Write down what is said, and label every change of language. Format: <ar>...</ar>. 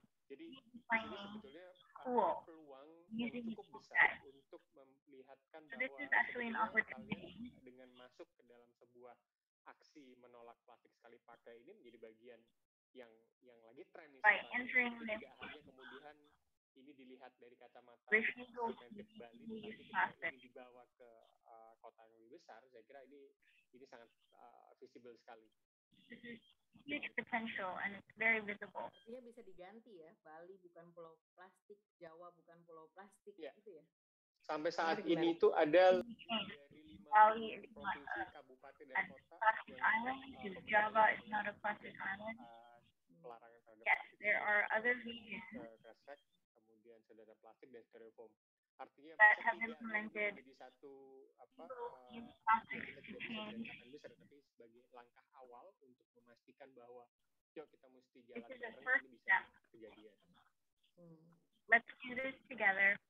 <id>Jadi ini sebetulnya peluang yang cukup besar untuk melihatkan bahwa kalian dengan masuk ke dalam sebuah aksi menolak plastik sekali pakai ini menjadi bagian yang lagi tren nih sekarang. Tidak hanya kemudian ini dilihat dari kacamata segmented Bali, tapi ini dibawa ke kota yang lebih besar. Saya kira ini sangat visible sekali.</id> <en>Huge potential and it's very visible.</en> <id>Artinya bisa diganti ya, Bali bukan pulau plastik, Jawa bukan pulau plastik, gitu ya. Sampai saat ini itu ada dari 5 provinsi, kabupaten dan kota yang</id> <en>Java is not a plastic island.</en> <id>Pelarangan terhadap plastik.</id> <en>There are other regions.</en> <id>Kresek, kemudian saudara plastik dan styrofoam. Artinya setidaknya menjadi satu yang kita tidak bisa dikatakan besar, tapi sebagai langkah awal untuk memastikan bahwa yuk kita mesti jalan bareng ini bisa kejadian.</id> <en>Let's do this together.</en>